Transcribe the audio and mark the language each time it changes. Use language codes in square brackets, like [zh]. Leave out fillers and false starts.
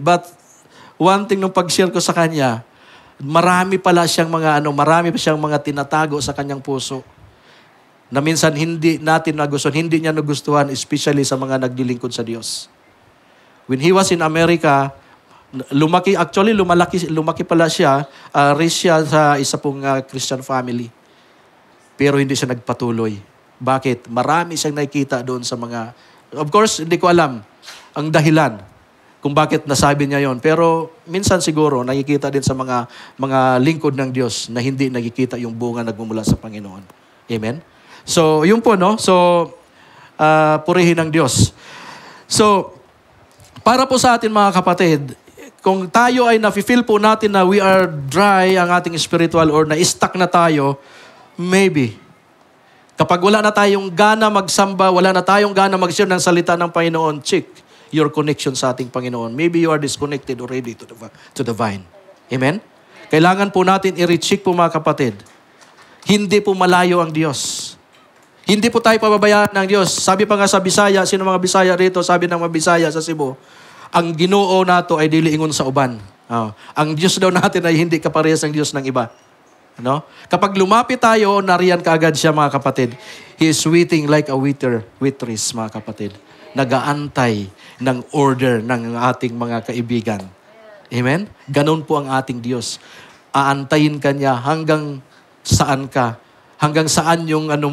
[tl] But, one thing nung pag-share ko sa kanya, marami pa siyang mga tinatago sa kanyang puso na minsan hindi natin nagustuhan, hindi niya nagustuhan, especially sa mga naglilingkod sa Diyos. [en] When he was in America, [tl] lumaki pala siya, [en] raised siya sa isa pong Christian family. [tl] Pero hindi siya nagpatuloy. Bakit? Marami siyang nakikita doon sa mga... Of course, hindi ko alam ang dahilan kung bakit nasabi niya yon. Pero minsan siguro, nakikita din sa mga lingkod ng Diyos na hindi nakikita yung bunga nagmumula sa Panginoon. Amen? So, yun po, no? So, purihin ng Diyos. So, para po sa atin, mga kapatid, kung tayo ay nafe-feel po natin na [en] we are dry [tl] ang ating spiritual or na-stuck na tayo, maybe. Kapag wala na tayong gana magsamba, wala na tayong gana mag-share ng salita ng Panginoon, [en] check your connection [tl] sa ating Panginoon. [en] Maybe you are disconnected already to the vine. [tl] Amen? Kailangan po natin i-recheck po, mga kapatid. Hindi po malayo ang Diyos. Hindi po tayo pababayaan ng Diyos. Sabi pa nga sa Bisaya, sino mga Bisaya rito, sabi ng mga Bisaya sa Cebu, [ceb] ang Ginoo nato ay dili ingon sa uban. [tl] Ang Diyos daw natin ay hindi kaparehas ng Diyos ng iba. No? Kapag lumapit tayo, nariyan kaagad siya, mga kapatid. [en] He is waiting like a waitress, [tl] mga kapatid. Nagaantay ng order ng ating mga kaibigan. Amen? Ganon po ang ating Diyos. Aantayin ka niya hanggang saan ka. Hanggang saan yung